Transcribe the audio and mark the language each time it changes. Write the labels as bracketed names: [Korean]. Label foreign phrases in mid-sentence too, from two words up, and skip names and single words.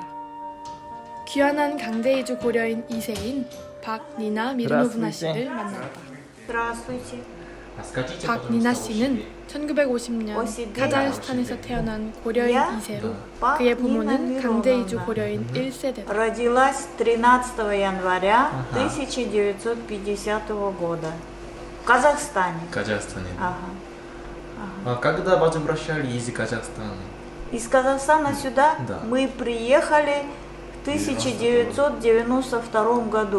[Korean] 귀환한 강제 이주 고려인 2세인 박니나 미르노브나 씨를 만났다. 박니나 씨는 1950년 카자흐스탄에서 태어난 고려인 2세로 그의 부모는 강제 이주 고려인 1세대다. [Russian] Родилась 13 января 1950 года в Казахстане. Казахстане. Ага. А когда возвращали из Казахстана? Из Казахстана сюда Да. мы приехали в 1992 году.